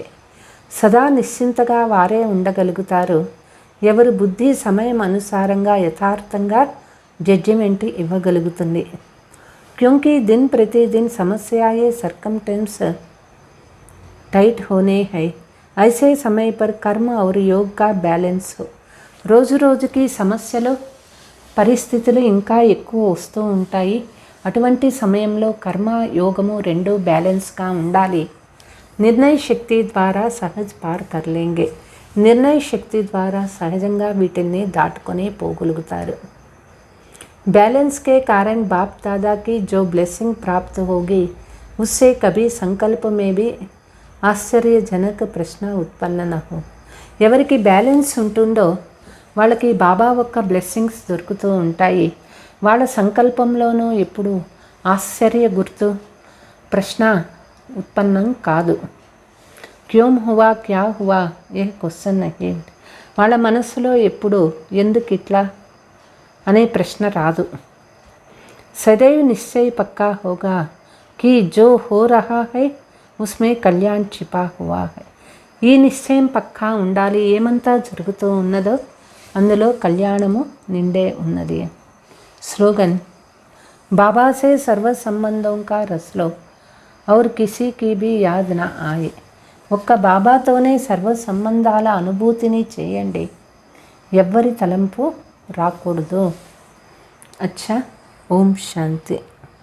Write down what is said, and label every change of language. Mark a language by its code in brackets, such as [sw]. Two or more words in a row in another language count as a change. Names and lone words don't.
[te] సదా నిశ్చింతగా వారే ఉండగలుగుతారు ఎవరు బుద్ధి సమయం అనుసారంగా యథార్థంగా జడ్జిమెంట్ ఇవ్వగలుగుతుంది. [hi] क्योंकि दिन प्रतिदिन समस्याएं [en] circumstance tight [hi] होने हैं. ऐसे समय पर कर्म और योग का बैलेंस हो. [te] రోజు రోజుకి సమస్యలు పరిస్థితులు ఇంకా ఎక్కువ వస్తూ ఉంటాయి. అటువంటి సమయంలో కర్మ యోగము రెండు బ్యాలెన్స్గా ఉండాలి. [hi] निर्णय शक्ति द्वारा सहज पार कर लेंगे. [te] నిర్ణయ శక్తి ద్వారా సహజంగా వీటిని దాటుకొని పోగలుగుతారు. [hi] बैलेंस के कारण बाप दादा की जो ब्लेसिंग प्राप्त होगी उससे कभी संकल्प में भी आश्चर्यजनक प्रश्न उत्पन्न न हो. [te] ఎవరికి బ్యాలెన్స్ ఉంటుందో వాళ్ళకి బాబా యొక్క బ్లెస్సింగ్స్ దొరుకుతూ ఉంటాయి. వాళ్ళ సంకల్పంలోనూ ఎప్పుడు ఆశ్చర్య గుర్తు ప్రశ్న ఉత్పన్నం కాదు. [hi] क्यों हुआ क्या हुआ ये क्वेश्चन नहीं. [te] వాళ్ళ మనసులో ఎప్పుడు ఎందుకు ఇట్లా అనే ప్రశ్న రాదు. [hi] సदैव निश्चय पक्का होगा कि जो हो रहा है उसमें कल्याण छिपा हुआ है. [te] ఈ నిశ్చయం పక్కా ఉండాలి. ఏమంతా జరుగుతూ ఉన్నదో అందులో కళ్యాణము నిండే ఉన్నది. స్లోగన్. [hi] बाबा से सर्व संबंधों का रस लो और किसी की भी याद न आए. [te] ఒక్క బాబాతోనే సర్వ సంబంధాల అనుభూతిని చేయండి. ఎవ్వరి తలంపు రాకూడదు. [hi] अच्छा. ओम शांति.